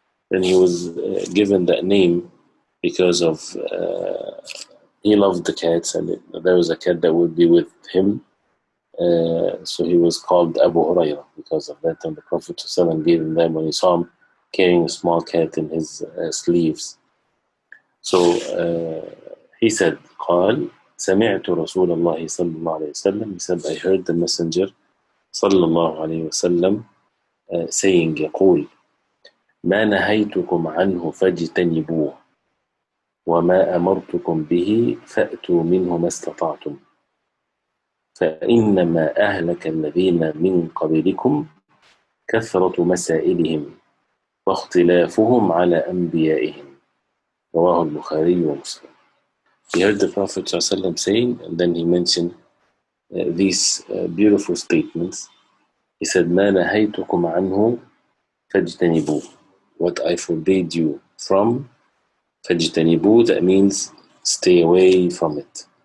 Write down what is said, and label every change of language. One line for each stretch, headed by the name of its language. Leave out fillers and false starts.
English: Then he was given that name because of he loved the cats, and there was a cat that would be with him, so he was called Abu Hurairah because of that. And the Prophet ﷺ gave him that when he saw him carrying a small cat in his sleeves. So he said,
Arabic: قال سمعت رسول الله صلى الله عليه وسلم,
English: he said, I heard the Messenger
Arabic: صلى الله عليه وسلم saying, يقول ما نهيتكم عنه فاجتنبوه وما أمرتكم به فأتوا منه ما استطعتم فإنما أهلك الذين من قبلكم كثرة مسائلهم واختلافهم على أنبيائهم رواه البخاري ومسلم.
English: He heard the Prophet ﷺ saying, and then he mentioned these beautiful statements. He said,
Arabic: مَا نَهَيْتُكُمْ عَنْهُ فَاجْتَنِبُوهُ,
English: what I forbade you from, فَاجْتَنِبُوهُ, that means stay away from it.